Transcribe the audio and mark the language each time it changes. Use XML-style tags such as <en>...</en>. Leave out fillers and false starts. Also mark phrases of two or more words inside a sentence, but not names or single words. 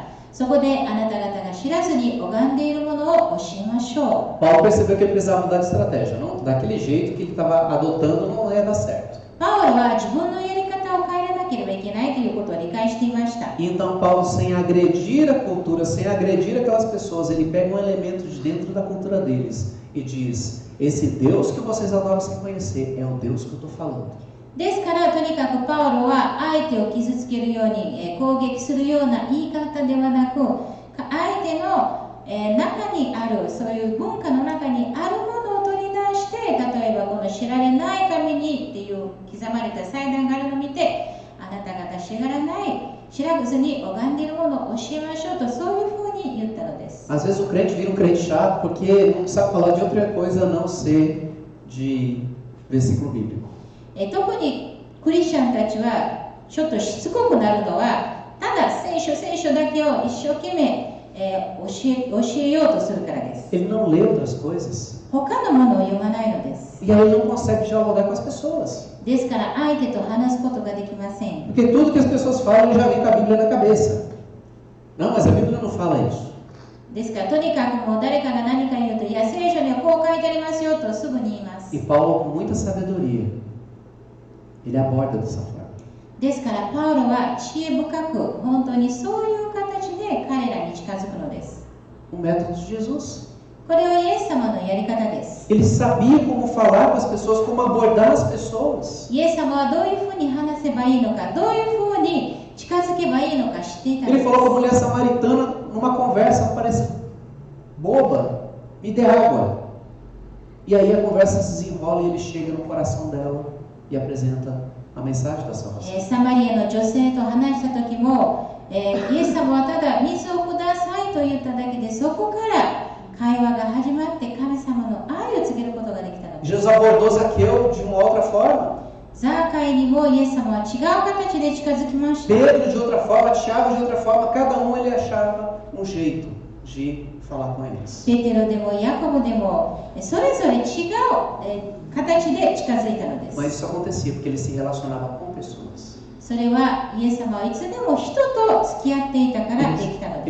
<ja>そこであなた方が知らずに拝んでいるものを教えましょう。</ja> <pt>Paulo percebeu que ele precisava mudar de estratégia, não? Daquele jeito que ele estava adotando não ia dar certo.</pt> <ja>パウロは自分のやり方を変えなければいけないということを理解していました。</ja> <pt>Então Paulo, sem agredir a cultura, sem agredir aquelas pessoas, ele pega um elemento de dentro da cultura deles e diz: esse Deus que vocês adoram sem conhecer é o Deus que eu estou falando.</pt> <ja>ですからとにかくパウロは相手を傷つけるように、攻撃するような言い方ではなく、相手の、中にあるそういう文化の中にあるものを取り出して、例えばこの知られない神にっていう刻まれた祭壇があるのを見て、あなた方知らずに拝んでいるものを教えましょうと、そういうふうに言ったのです。</ja> <pt>Às vezes o crente vira um crente chato porque não sabe falar de outra coisa a não ser de versículo bíblico.</pt> <ja>特にクリスチャンたちはちょっとしつこくなるのは、ただ聖書だけを一生懸命、教えようとするからです。</ja> <pt>Ele não lê outras coisas.</pt> <ja>他のものを読まないのです。</ja> <pt>E aí ele não consegue dialogar com as pessoas.</pt> <ja>ですから相手と話すことができません。</ja> <pt>Porque tudo que as pessoas falam ele já vem com a Bíblia na cabeça. Não, mas a Bíblia não fala isso.</pt> <ja>ですからとにかくもう誰かが何か言うと、いや聖書にはこう書いてありますよとすぐに言います。</ja> <pt>E Paulo, com muita sabedoria, ele aborda dessa forma.</pt> <ja>ですからパウロは知恵深く本当にそういう形で彼らに近づくのです。</ja> <pt>O método de Jesus.</pt> <ja>これはイエス様のやり方です。</ja> <pt>Ele sabia como falar com as pessoas, como abordar as pessoas.</pt> <ja>イエス様はどういうふうに話せばいいのか、どういうふうに近づけばいいのか知っていたん</ja> <pt>Ele</pt> <ja>です。</ja> <pt>falou com a mulher samaritana numa conversa, parece boba, me dê água. E aí a conversa se desenrola e ele chega no coração dela e apresenta a mensagem da salvação.</pt> <ja>サマリアの女性と話した時も、イエス様はただ水をくださいと言っただけで、そこから会話が始まって神様の愛を告げることができたのです。</ja> <pt>Jesus abordou Zaqueu de uma outra forma.</pt> <ja>ザーカイにもイエス様は違う形で近づきました。</ja> <pt>Pedro de outra forma, Tiago de outra forma, cada um ele achava um jeito de falar com eles.</pt> <ja>ペテロでもヤコブでもそれぞれ違う形で近づいたのです。</ja> <pt>Mas isso acontecia porque ele se relacionava com pessoas.</pt> <ja>それはイエス様はいつでも人と付き合っていたからできたの</ja>